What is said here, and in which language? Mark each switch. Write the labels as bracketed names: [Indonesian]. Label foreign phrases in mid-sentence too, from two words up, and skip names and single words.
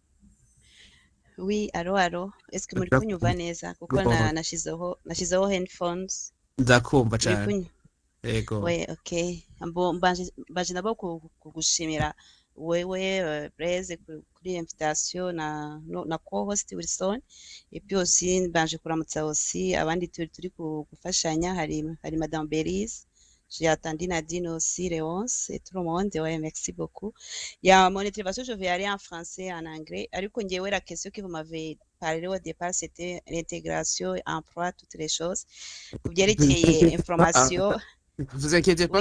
[French] Oui, allo, est-ce que [Rundi] muri kunyumva neza kuko nashizeho headphones ndakumva cyane yego. [French] Oui, [Rundi] okay. Mbanje nabo kugushimira wewe Blaise kuri invitation na co-host Wilson [French] et puis aussi [Rundi] mbanje kuramutsa aussi abandi turi gufashanya hari Madame Belize. [French] J'ai attendu Nadine aussi, Léonce et tout le monde. Ouais, merci beaucoup. Il y a mon intervention, je vais aller en français et en anglais. Alors, la question que vous m'avez parlé au départ, c'était l'intégration, emploi, toutes les choses. Vous direz qu'il y a information. Vous inquiétez pas,